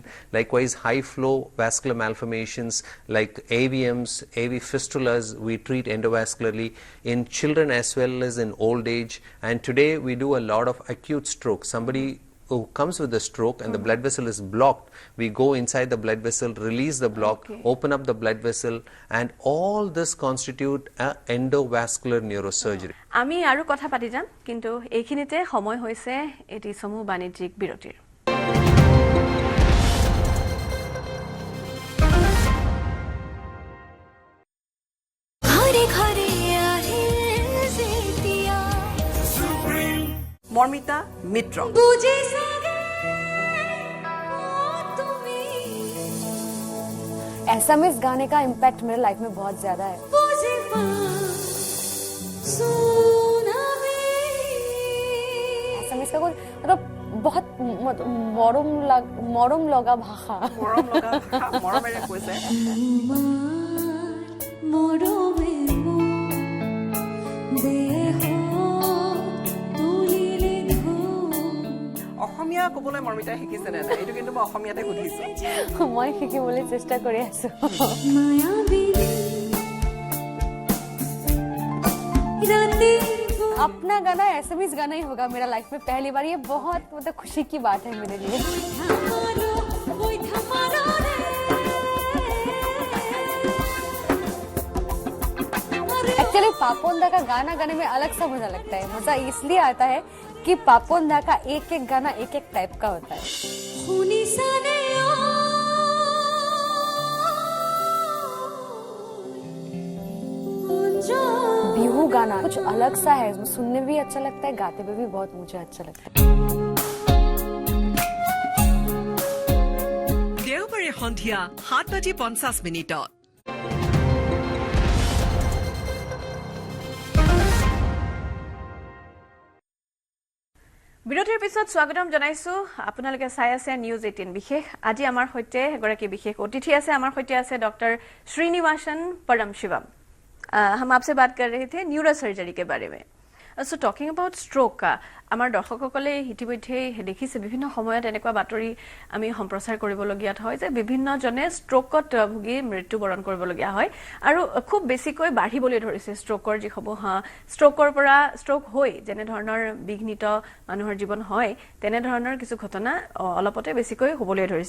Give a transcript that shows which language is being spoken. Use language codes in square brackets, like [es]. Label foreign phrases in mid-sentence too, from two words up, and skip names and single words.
[en] Likewise, high flow vascular malformations like AVMs, AV fistulas, we treat endovascularly in children as well as in old age. And today we do a lot of acute stroke. Somebody who comes with a stroke and the blood vessel is blocked, we go inside the blood vessel, release the block, open up the blood vessel, and all this constitute an endovascular neurosurgery. [as] আমি আৰু কথা পাতি যাম, কিন্তু এইখিনিতে সময় হৈছে এটি সমূহ বাণিজ্যিক বিৰতিৰ। মর্মিতা মিত্র। [hi] एसएमएस गाने का इम्पैक्ट मेरे लाइफ में बहुत ज्यादा है। एसएमएस का कुछ मतलब बहुत [as] মৰম লগা ভাষা। মৰমেৰে কৈছে। অসমীয়া ক'বলৈ মৰ্মিতাই শিকিছে নে নাই? এইটো কিন্তু মই অসমীয়াতে সুধিছো। মই শিকিবলৈ চেষ্টা কৰি আছো। [hi] अपना गाना एसएमएस गाना ही होगा मेरा लाइफ में पहली बार। ये बहुत मतलब खुशी की बात है मेरे लिए। एक्चुअली पापोंदा का गाना गाने में अलग सा मजा लगता है। मजा इसलिए आता है कि पापोंदा का एक एक गाना एक एक टाइप का होता है। बिहू गाना कुछ अलग सा है, सुनने भी अच्छा लगता है, गाते में भी बहुत मुझे अच्छा लगता है। [as] দেওবাৰে সন্ধিয়া 7:50 বিৰতিৰ পিছত স্বাগতম জনাইছো। আপোনালোকে চাই আছে নিউজ 18 বিশেষ। আজি আমাৰ সৈতে এগৰাকী বিশেষ অতিথি আছে। আমাৰ সৈতে আছে ডক্টৰ श्रीनिवासन परमशिवम। [hi] हम आपसे बात कर रहे थे न्यूरोसर्जरी के बारे में। [en] so talking about stroke, [as] আমাৰ দৰ্শকসকলে ইতিমধ্যে দেখিছে বিভিন্ন সময়ত এনেকুৱা বাতৰি আমি সম্প্ৰচাৰ কৰিবলগীয়া হয় যে বিভিন্নজনে ষ্ট্ৰোকত ভুগি মৃত্যুবৰণ কৰিবলগীয়া হয় আৰু খুব বেছিকৈ বাঢ়িবলৈ ধৰিছে ষ্ট্ৰোকৰ যিসমূহ ষ্ট্ৰোকৰ পৰা ষ্ট্ৰোক হৈ যেনে ধৰণৰ বিঘ্নিত মানুহৰ জীৱন হয় তেনে ধৰণৰ কিছু ঘটনা অলপতে বেছিকৈ হ'বলৈ ধৰিছে।